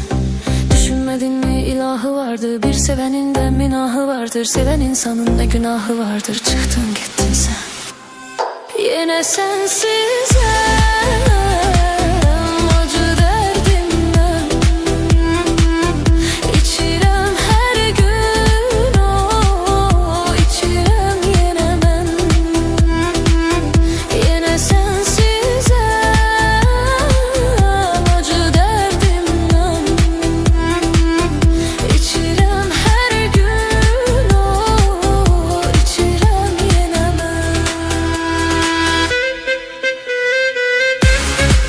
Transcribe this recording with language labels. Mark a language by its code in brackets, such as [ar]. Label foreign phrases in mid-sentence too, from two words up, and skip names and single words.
[tr] Düşünmedin mi ilahı vardır, bir sevenin de minahı vardır. Seven insanın ne günahı vardır, çıktın gittin sen. Yine sensizim, acı derdimden [az] İçirəm her gün o, içirəm yenə mən. [tr] Yine sensizim, acı derdimden [az] İçirəm her gün o, içirəm yenə mən.